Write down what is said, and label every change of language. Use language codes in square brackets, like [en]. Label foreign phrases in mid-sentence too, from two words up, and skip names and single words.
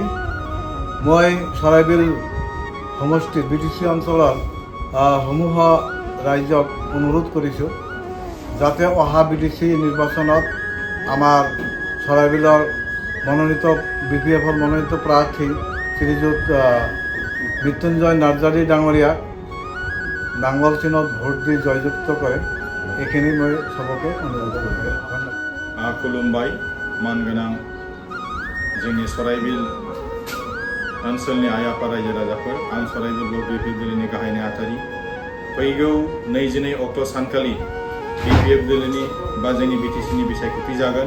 [as] মই চৰাইবিল সমষ্টিৰ BTC অঞ্চলৰ সমূহ ৰাইজক অনুৰোধ কৰিছোঁ যাতে অহা BTC নিৰ্বাচনত আমাৰ চৰাইবিলৰ মনোনীত BPF-ৰ মনোনীত প্ৰাৰ্থী শ্ৰীযুত মৃত্যুঞ্জয় নাৰ্জাৰী ডাঙৰীয়াক নাঙ্গল চিনত ভোট দি জয়যুক্ত কৰে। এইখিনি মই সবকে অনুৰোধ কৰিছোঁ। ধন্যবাদ। [brx] खुलुमबाय मानगोनां जोंनि सराइबिल ओनसोलनि आइ आफा रायजो राजाफोर, आं सराइबिल ब्लक BPF दोलोनि गाहाय नेहाथारि। फैगौ 22 अक्ट' सानखालि BPF दोलोनि बा जोंनि BTCनि बिसायख'थि जागोन।